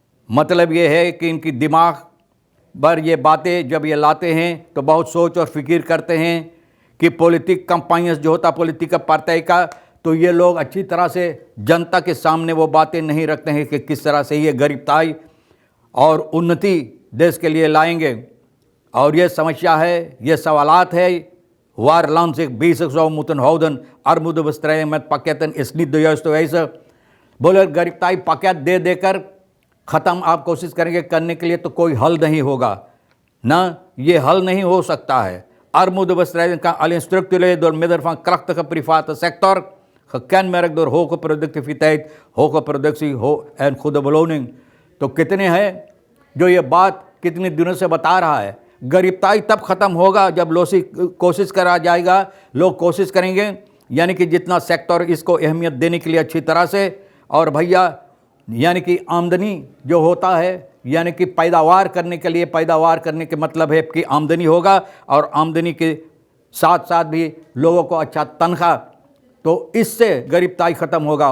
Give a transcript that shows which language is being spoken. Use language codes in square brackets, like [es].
[hi] मतलब ये है कि इनकी दिमाग पर ये बातें जब ये लाते हैं तो बहुत सोच और फिक्र करते हैं कि पॉलिटिक कंपाइंस जो होता पॉलिटिकल पार्टी का, तो ये लोग अच्छी तरह से जनता के सामने वो बातें नहीं रखते हैं कि किस तरह से ये गरीबताई और उन्नति देश के लिए लाएंगे। और ये समस्या है, ये सवालात है। [nl] वार land zich bezig zou moeten houden, armoedebestrijding met pakketten is niet de juiste wijze। [hi] बोले गरीबताई पैकेट दे देकर ख़त्म आप कोशिश करेंगे करने के लिए तो कोई हल नहीं होगा ना, ये हल नहीं हो सकता है। [nl] armoedebestrijding kan alleen structureel door middel van krachtige private sector, gekenmerkt door hoge productiviteit, hoge productie en goede beloning। [hi] तो कितने हैं जो ये बात कितने दिनों से बता रहा है, गरीबताई तब ख़त्म होगा जब कोशिश करा जाएगा, लोग कोशिश करेंगे, यानी कि जितना सेक्टर इसको अहमियत देने के लिए अच्छी तरह से। और भैया यानी कि आमदनी जो होता है, यानी कि पैदावार करने के मतलब है कि आमदनी होगा, और आमदनी के साथ साथ भी लोगों को अच्छा तनख्वाह, तो इससे गरीबताई ख़त्म होगा।